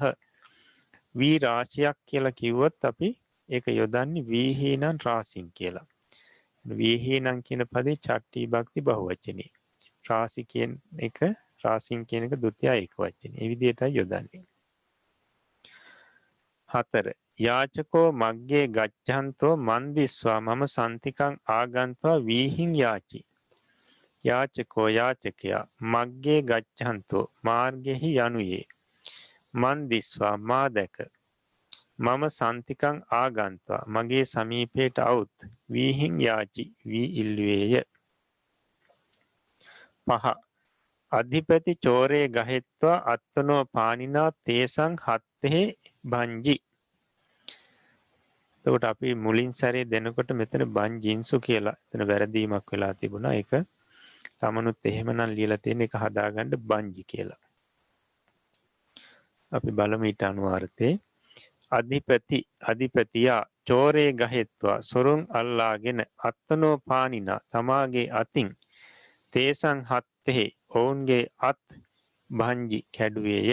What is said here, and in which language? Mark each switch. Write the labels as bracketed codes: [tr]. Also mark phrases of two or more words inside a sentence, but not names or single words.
[si] වී රාශියක් කියලා කිව්වොත් අපි ඒක යොදන්නේ [pi] වීහීනං රාසින් [si] කියලා. වීහීනං කියන පදේ චට්ටි භක්ති බහුවචනේ. රාසි කියන එක රාසින් කියන එක ဒုတိ ඒක වචනේ. ඒ විදිහටයි යොදන්නේ. [pi] 4 යාචකෝ මග්ගේ ගච්ඡන්තෝ මන්දිස්වා මම සන්තිකං ආගන්ත්වා වීහිං යාචි. [si] යාචකෝ යාචකයා [pi] මග්ගේ ගච්ඡන්තෝ [si] මාර්ගෙහි යනුයේ. මන්දිස්වා මා දැක. [pi] මම සන්තිකං ආගන්ත්වා [si] මගේ සමීපයට අවුත් [pi] වීහිං යාචි [si] වී ඉල්ලුවේය. [pi] 5 අධිපති චෝරේ ගහෙත්වා අත්තනෝ පානිනා තේසං හත්තේ බංජි. [si] එතකොට අපි මුලින් සැරේ දෙනකොට මෙතන බංජින්සු කියලා එතන වැරදීමක් වෙලා තිබුණා. ඒක තමනුත් එහෙමනම් ලියලා තියෙන එක හදාගන්න බංජි කියලා. අපි බලමු ඊට අනුවර්තේ. අධිපතියා [pi] චෝරේ ගහෙත්වා [si] සොරුන් අල්ලාගෙන [pi] අත්තනෝ පානිනා [si] තමාගේ අතින් [pi] තේසං හත්තේ [si] ඔවුන්ගේ අත් බංජි කැඩුවේය.